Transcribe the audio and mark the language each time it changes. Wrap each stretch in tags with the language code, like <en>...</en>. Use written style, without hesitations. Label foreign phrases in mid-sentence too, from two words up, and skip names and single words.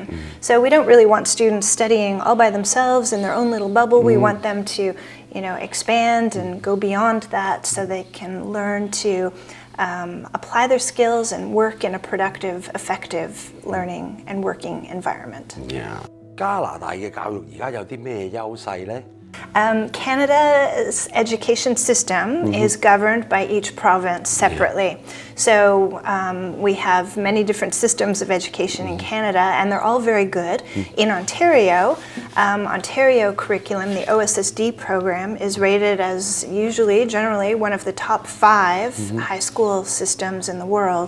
<en>So we don't really want students studying all by themselves in their own little bubble. We want them to expand and go beyond that so they can learn to apply their skills and work in a productive, effective learning and working environment.</en> <yue>加拿大嘅教育而家有啲咩優勢呢？</yue> <en>Canada's education system is governed by each province separately. So we have many different systems of education in Canada, and they're all very good. In Ontario, Ontario curriculum, the OSSD program, is rated as generally one of the top 5 high school systems in the world.</en>